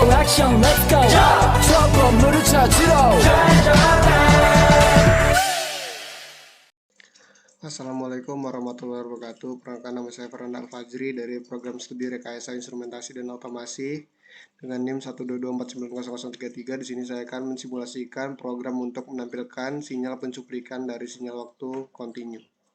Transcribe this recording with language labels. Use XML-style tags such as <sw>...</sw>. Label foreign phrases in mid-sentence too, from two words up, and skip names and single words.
<ko>액션</ko> <en>let's go</en> <ko>저 건물을 찾으러</ko> <ar>السلام عليكم ورحمة الله وبركاته.</ar> <id>Perkenalkan, nama saya Fernanda Al-Fajri dari program studi Rekayasa Instrumentasi dan Otomasi dengan NIM 122490033. Di sini saya akan mensimulasikan program untuk menampilkan sinyal pencuplikan dari sinyal waktu kontinu.</id>